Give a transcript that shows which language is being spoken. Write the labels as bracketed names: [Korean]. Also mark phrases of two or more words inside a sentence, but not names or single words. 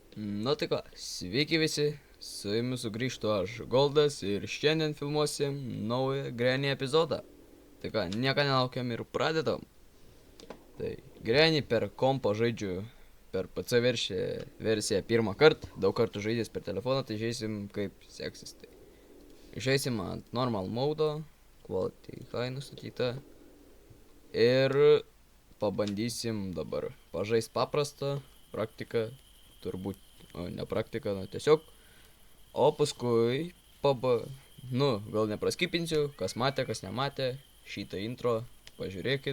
[Lithuanian] Na tai ką, sveiki visi, su jumis sugrįžtu aš, Goldas, ir šiandien filmuosim naują Granny epizodą. Tai ką, nieko nelaukiam ir pradedam. Tai Granny per kompą žaidžiu per PC versiją pirmą kartą, daug kartų žaidęs per telefoną, tai žaisim kaip seksis. Tai žaisim ant normal modo, [English] quality high [Lithuanian] nustatyta. Ir pabandysim dabar pažaist paprastą praktiką, turbūt, ne praktiką, tiesiog. O paskui gal nepraskipinsiu, kas matė, kas nematė šitą intro, pažiūrėkit.